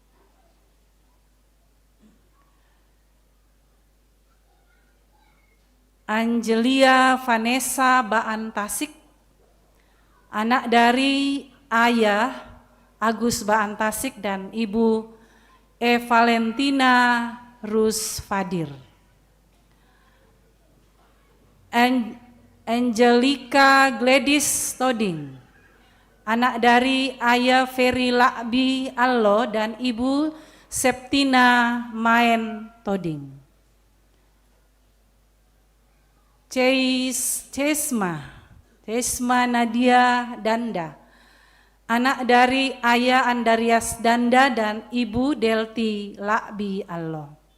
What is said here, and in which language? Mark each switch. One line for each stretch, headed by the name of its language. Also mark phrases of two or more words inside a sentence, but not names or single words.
Indonesian: Angelia Vanessa Baan Tasik, anak dari ayah Agus Baan Tasik dan ibu Valentina Rus Fadir. Angelica Gladys Toding, anak dari ayah Ferry Lakbi Allo dan ibu Septina Maen Toding. Cesma Nadia Danda, anak dari ayah Andarias Danda dan ibu Delti Lakbi Allo.